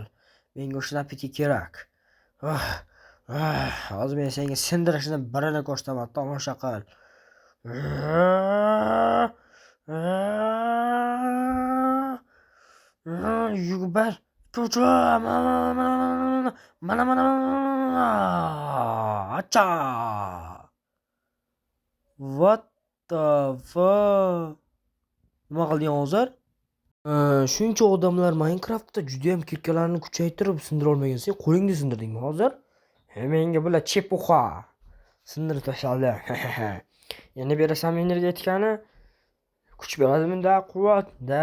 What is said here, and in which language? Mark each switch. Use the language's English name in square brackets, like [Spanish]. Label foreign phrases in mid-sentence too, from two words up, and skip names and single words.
[Uzbek] Menga o'sha napitka kerak. Hozir men senga sindirishni birini ko'rsataman, tomosha qil. Yugur. Ko'cham. Mana. Acha. [English] What the fuck? [Uzbek] Nima qilding hozir? Shuncha odamlar Minecraftda juda ham kirkalarni kuchaytirib sindira olmagan. Sen qo'lingda sindirdingmi hozir? Menga bular chepuxa. Sindirib tashladi. Endi berasan energetikani. Kuch beradimi? Quvvat. Da.